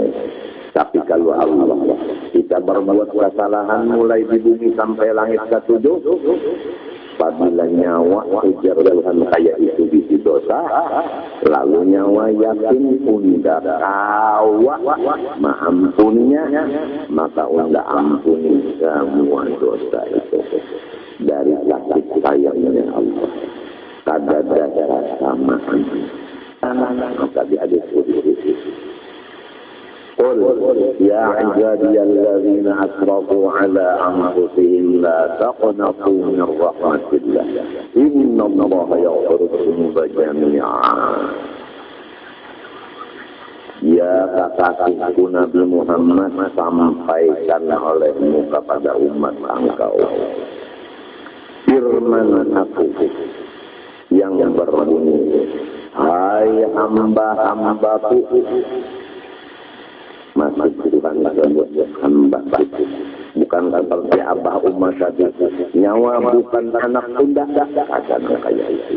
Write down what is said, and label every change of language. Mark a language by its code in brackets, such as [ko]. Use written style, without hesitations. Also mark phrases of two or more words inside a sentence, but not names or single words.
[bjn] Tapi kalau Allah kita berbuat kesalahan mulai di bumi sampai langit ke-7, apabila nyawa ujar Tuhan kayak itu bisi dosa, lalu nyawa yakin unda kawa maampuninya, maka unda ampuni semua dosa itu dari kasih sayangnya Allah. Kada ada samaan. Maka diadil [ar] قل يا عبادي الذين أسرفوا على أنفسهم لا تقنطوا من رحمة الله إن الله يغفر الذنوب جميعا. [id] Ya kekasihku Nabi Muhammad, sampaikan olehmu kepada umat engkau firman aku yang berbunyi, hai hamba-hambaku, masih Tuhan hamba, bukan seperti abah umat tadi, nyawa bukan anak tunda, akan kayak itu.